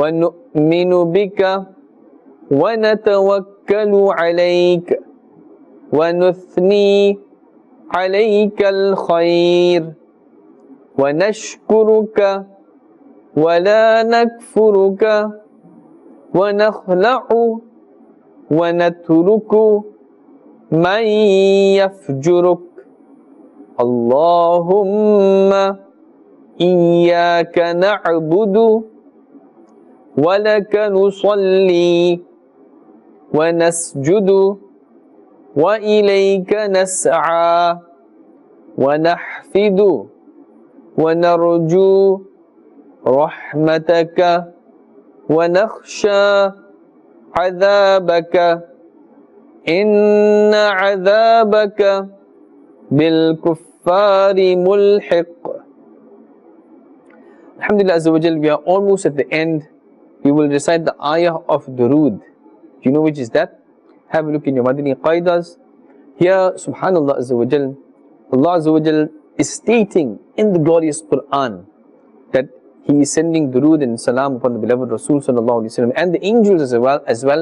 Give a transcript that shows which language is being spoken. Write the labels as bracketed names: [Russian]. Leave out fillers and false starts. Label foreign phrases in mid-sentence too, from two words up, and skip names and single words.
[Arabic] نؤمن بك ونتوكل عليك ونثني عليك الخير ونشكرك ولا نكفرك ونخلع ونترك من يفجرك. اللهم إياك نعبد ولك نصلي ونسجد وإليك نسعى ونحفد ونرجو رحمتك ونخشى عذابك. إن عذابك بالكفار ملحق. الحمد لله عز وجل, [English] we are almost at the end. We will recite the ayah of Durood. Do you know which is that? Have a look in your Madani Qaidas. Here, [Arabic] سبحان الله عز وجل, الله عز وجل [English] is stating in the glorious Quran that He is sending Durood and Salam upon the beloved Rasul [Arabic] صلى الله عليه وسلم [English] and the angels as well.